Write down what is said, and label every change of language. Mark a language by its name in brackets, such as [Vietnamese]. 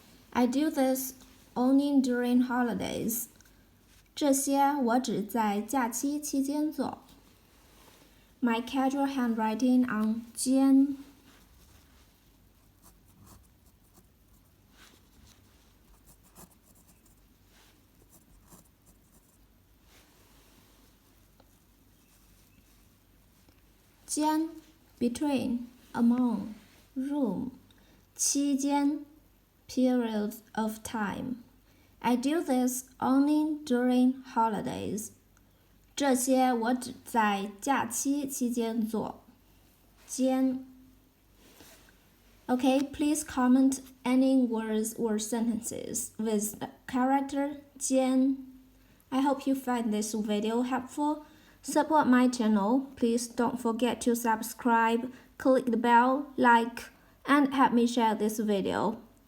[English] I do this only during holidays. [Chinese] 这些我只在假期期间做。 [English] My casual handwriting on jiān. Jiān, between, among, room. 期间, period of time. I do this only during holidays. [Chinese] 这些我只在假期期间做。 jiān. [English] Okay, please comment any words or sentences with the character jiān. I hope you find this video helpful. Support my channel. Please don't forget to subscribe, click the bell, like, and help me share this video.